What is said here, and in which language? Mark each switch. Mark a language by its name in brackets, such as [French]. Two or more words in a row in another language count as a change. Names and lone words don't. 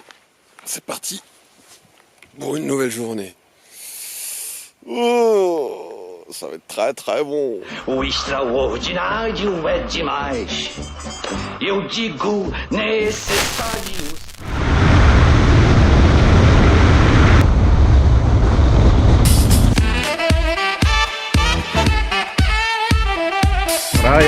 [French] C'est parti pour une nouvelle journée. Oh, ça va être très très bon. [Portuguese] O extraordinário é demais. Eu digo necessário. Praia.